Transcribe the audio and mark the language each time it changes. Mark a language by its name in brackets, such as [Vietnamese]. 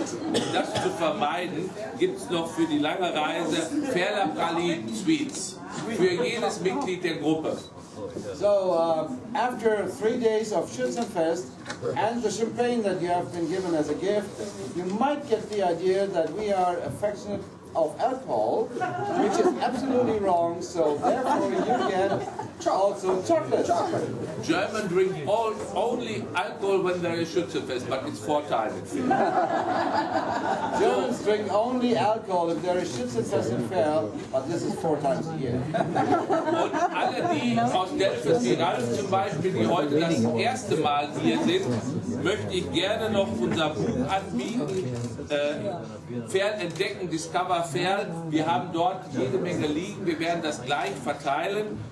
[German] Um das zu vermeiden, gibt es noch für die lange Reise Verler Pralinen, Sweets, für jedes Mitglied der Gruppe. [English] So, after 3 days of Schützenfest and the champagne that you have been given as a gift, you might get the idea that we are affectionate of alcohol, which is absolutely wrong, so therefore you get also chocolate. German drink only alcohol when there is Schützenfest, but it's 4 times in Verl. Germans drink only alcohol if there is Schützenfest in Verl, but this is 4 times a year. [German] Und alle die aus Delphos, wie Ralf zum Beispiel, die heute das erste Mal hier sind, möchte ich gerne noch unser Buch anbieten, Verl entdecken, Discover Verl. Wir haben dort jede Menge liegen, wir werden das gleich verteilen.